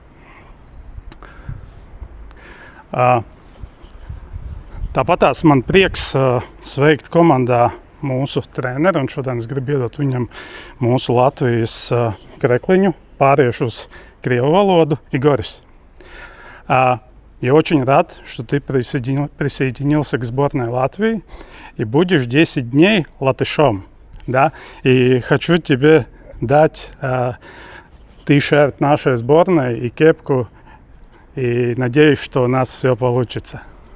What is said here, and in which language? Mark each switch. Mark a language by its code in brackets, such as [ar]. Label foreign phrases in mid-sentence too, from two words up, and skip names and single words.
[lv] Tāpatās man prieks sveikt komandā mūsu treneri, un šodien es gribu iedot viņam mūsu Latvijas krekliņu, pāriešu uz krievu valodu, Igoris. [ru] Я очень рад, что ты присоединился к сборной Латвии и будешь 10 дней латышом. Да? И хочу тебе дать ти-шерт нашей сборной и кепку, и надеюсь, что у нас все получится.